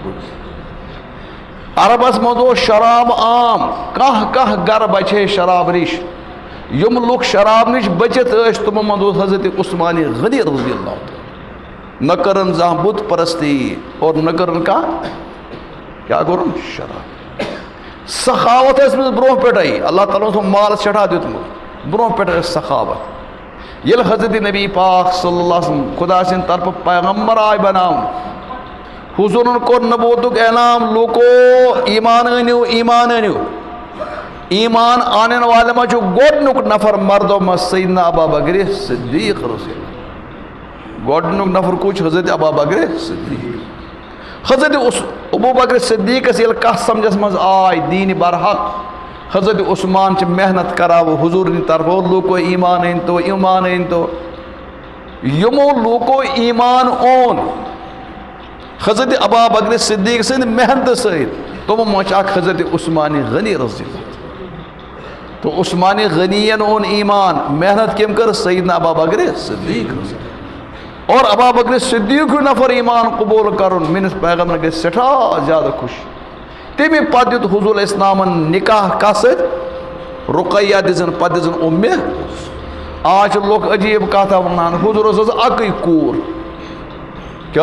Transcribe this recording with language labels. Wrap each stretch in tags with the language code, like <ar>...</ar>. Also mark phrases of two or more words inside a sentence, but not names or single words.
<ks>عربس منٛز اوس شراب عام کانٛہہ گرٕ بچہِ ہے شراب نِش یِم لُکھ شراب نِش بٔچِتھ ٲسۍ تِمو منٛز اوس حضرت عثمان غنی</ks> <ar>رضی اللہ تعالیٰ</ar> <ks>نہ کٔرٕن زانٛہہ بُت پرستی اور نہ کٔرٕن کانٛہہ کیٛاہ کوٚرُن شراب سخاوت ٲسۍ أمِس برونٛہہ پٮ۪ٹھے اللہ تعالیٰ ہن اوس مال سٮ۪ٹھاہ دیُتمُت برونٛہہ پٮ۪ٹھے ٲس سخاوت ییٚلہِ حضرت نبی پاک</ks> <ar>صلی اللہ علیہ وسلم</ar> <ks>خدا سٕنٛدِ طرفہٕ پیغمبر آے بناونہٕ حضوٗرن کوٚر نبوتُک اعلان لوٗکو ایٖمان أنِو ایٖمان أنِو ایٖمان آنن والٮ۪ن منٛز چھُ گۄڈنیُک نفر مردو منٛز سیدنا ابا بکر صدیق</ks> <ar>رضی اللہ</ar> <ks>گۄڈنیُک نفر کُس چھُ حضرت ابا بکر صدیق حضرت ابوٗ بکر صدیقس ییٚلہِ کتھ سمجھس منٛز آے دیٖنہِ برحق حضرت عثمان چھِ محنت کران حضوٗر نہِ طرفہٕ لوٗکو ایٖمان أنۍتو ایٖمان أنۍتو یِمو لوٗکو ایٖمان اوٚن حضرت ابا بکر صدیق سٕنٛدِ محنتہٕ سۭتۍ تِمو منٛز چھُ اکھ حضرت عثمان غنی</ks> <ar>رضی اللہ</ar> <ks>تو عثمان غنین اوٚن ایٖمان محنت کٔمۍ کٔر سیدنا ابا بکر صدیق</ks> <ar>رضی اللہ</ar> <ks>اور ابا بکر صدیق نفر ایٖمان قبوٗل کرُن میٲنِس پیغمبرن گژھِ سٮ۪ٹھاہ زیادٕ خوش تمہِ پتہٕ دیُت حضوٗر اسلامن نکاح کتھ سۭتۍ رُقیہ دِژٕن پتہٕ دِژٕن اُمہِ آز چھِ لُکھ عجیٖب کتھا ونان حضوٗرس ٲس اکٕے کوٗر کیٛاہ</ks>